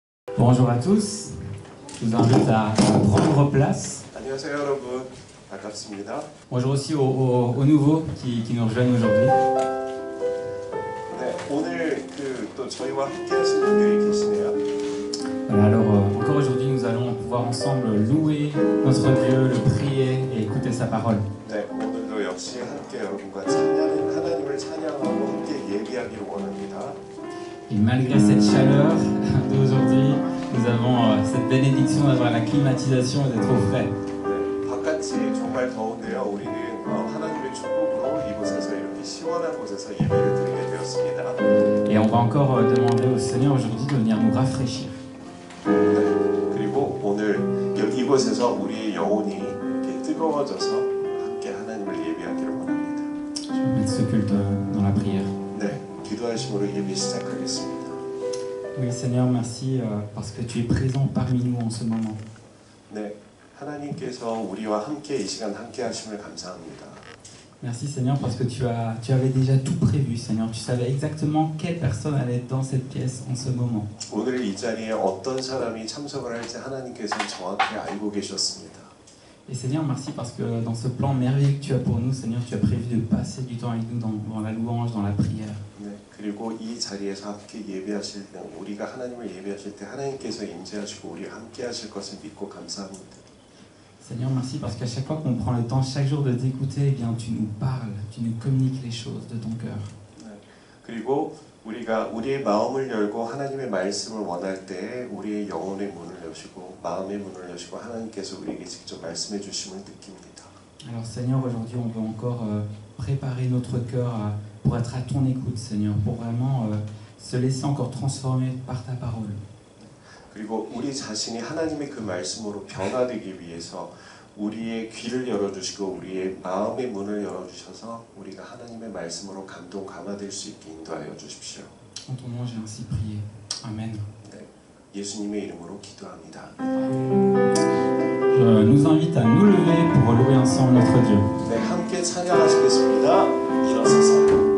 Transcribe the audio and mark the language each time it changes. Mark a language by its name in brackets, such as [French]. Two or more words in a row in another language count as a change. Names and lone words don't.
[French] Bonjour à tous, je vous invite à prendre place. [Korean] 안녕하세요 여러분, 반갑습니다. [French] Bonjour aussi aux nouveaux qui nous rejoignent aujourd'hui. [Korean] 네, 오늘 또 저희와 함께 하신 분들이 계시네요. [French] Voilà, alors encore aujourd'hui nous allons pouvoir ensemble louer notre Dieu, le prier et écouter sa parole. [Korean] 네, 오늘도 역시 함께 여러분과 하나님을 찬양하고 함께 예배하기를 원합니다. [French] Et malgré cette chaleur d'aujourd'hui, nous avons cette bénédiction d'avoir la climatisation et d'être au frais. [Korean] 네, 바깥이 정말 더운데요. 우리는 하나님의 축복으로 이곳에서 이렇게 시원한 곳에서 예배를 드리게 되었습니다. [French] Et on va encore demander au Seigneur aujourd'hui de venir nous rafraîchir. [Korean] 네, 그리고 오늘 이곳에서 우리의 영혼이 이렇게 뜨거워져서 함께 하나님을 예배하기를 원합니다. [French] Je vais mettre ce culte dans la prière. [Korean] 네, 기도하심으로 예배 시작하겠습니다. [French] Oui Seigneur, merci parce que tu es présent parmi nous en ce moment. [Korean] 네, 하나님께서 우리와 함께 이 시간 함께 하심을 감사합니다. [French] Merci Seigneur parce que tu avais déjà tout prévu Seigneur. Tu savais exactement quelle personne allait être dans cette pièce en ce moment. [Korean] 오늘 이 자리에 어떤 사람이 참석을 할지 하나님께서 정확히 알고 계셨습니다. [French] Et Seigneur, merci parce que dans ce plan merveilleux que tu as pour nous, Seigneur, tu as prévu de passer du temps avec nous dans la louange, dans la prière. [Korean] 네, 그리고 이 자리에서 함께 예배하실 때 우리가 하나님을 예배하실 때 하나님께서 임재하시고 우리와 함께 하실 것을 믿고 감사합니다. [French] Seigneur, merci parce qu'à chaque fois qu'on prend le temps chaque jour de t'écouter, eh bien tu nous parles, tu nous communiques les choses de ton cœur. [Korean] 네, 그리고 우리가 우리의 마음을 열고 하나님의 말씀을 원할 때 우리의 영혼의 문을 여시고 마음의 문을 여시고 하나님께서 우리에게 직접 말씀해 주심을 느낍니다. [French] Alors Seigneur, aujourd'hui on veut encore préparer notre cœur pour être à ton écoute, Seigneur, pour vraiment se laisser encore transformer par ta parole. [Korean] 그리고 우리 자신이 하나님의 그 말씀으로 변화되기 위해서 우리의 귀를 열어주시고 우리의 마음의 문을 열어주셔서 우리가 하나님의 말씀으로 감동 감화될 수 있게 인도하여 주십시오. [French] En ton nom, j'ai ainsi prié. Amen. [Korean] 네, 예수님의 이름으로 기도합니다. [French] Je nous invite à nous lever pour louer ensemble notre Dieu. [Korean] 네, 함께 찬양하시겠습니다. 일어서서.